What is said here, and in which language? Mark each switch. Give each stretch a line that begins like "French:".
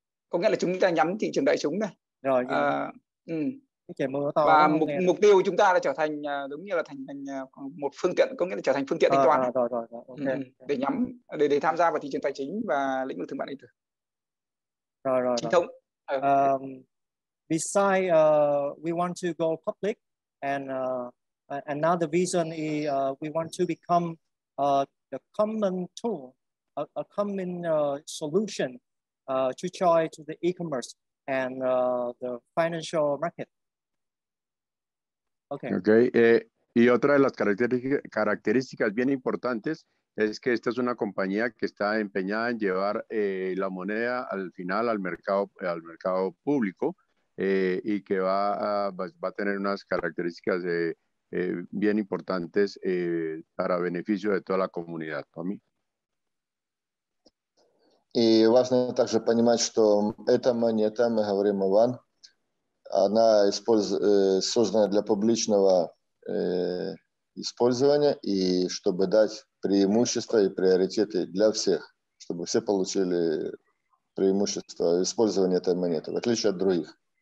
Vietnamese: Có nghĩa là chúng ta nhắm thị trường đại chúng này. Rồi. Cái trời mưa to. Và mục tiêu chúng ta là trở thành giống như là thành một phương tiện, có nghĩa là trở thành phương tiện thanh toán. Rồi. Okay. Để nhắm để tham gia vào thị trường tài chính và lĩnh vực thương mại điện tử. Rồi. Chính thống.
English: Besides, we want to go public, and another vision is we want to become the common tool, a common solution to join to the e-commerce and the financial market. Okay.
Spanish: Y otra de las características bien importantes es que esta es una compañía que está empeñada en llevar la moneda al final al mercado público, y que va a tener unas características bien importantes para beneficio de toda la comunidad. Tommy.
Russian: И важно также понимать, что эта монета, мы говорим о One, она создана для публичного использования, и чтобы дать преимущества и приоритеты для всех, чтобы все получили преимущество использования этой монеты, в отличие от других.